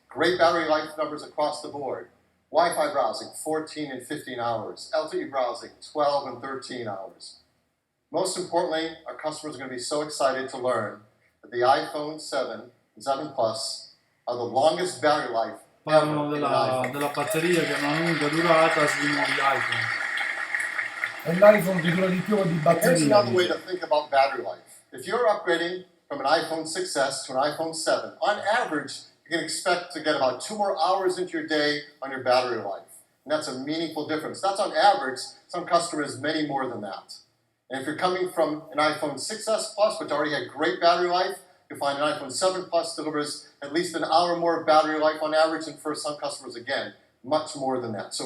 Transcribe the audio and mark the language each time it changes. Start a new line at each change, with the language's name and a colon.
English: Great battery life numbers across the board. Wi-Fi browsing, 14 and 15 hours. LTE browsing, 12 and 13 hours. Most importantly, our customers are going to be so excited to learn that the iPhone 7 and 7 Plus are the longest battery life
Italian: Parlano
English: ever in an iPhone.
Italian: della batteria che ha una lunga durata sui nuovi iPhone. E l'iPhone che dura di più di
English: Here's
Italian: batteria.
English: another way to think about battery life. If you're upgrading from an iPhone 6S to an iPhone 7, on average, you can expect to get about 2 more hours into your day on your battery life. And that's a meaningful difference. That's on average. Some customers, many more than that. And if you're coming from an iPhone 6S Plus, which already had great battery life, you'll find an iPhone 7 Plus delivers at least an hour more battery life on average, and for some customers, again, much more than that.